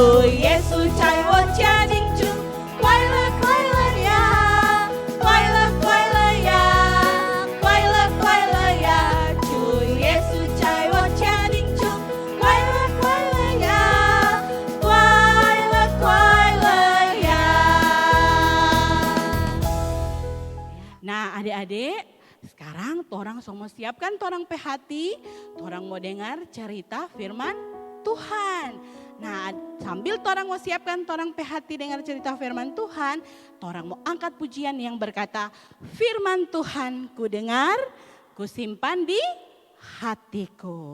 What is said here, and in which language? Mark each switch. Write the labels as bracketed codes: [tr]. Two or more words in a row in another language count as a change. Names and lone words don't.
[zh] 耶稣在我家进驻，快乐快乐呀，快乐快乐呀，快乐快乐呀，主耶稣在我家进驻，快乐快乐呀，快乐快乐呀。 [xmm] Nah adik-adik, sekarang torang semua siapkan torang pe hati, torang mau dengar cerita firman Tuhan. Nah sambil torang mau siapkan torang pe hati dengar cerita firman Tuhan, torang mau angkat pujian yang berkata, firman Tuhan ku dengar, ku simpan di hatiku.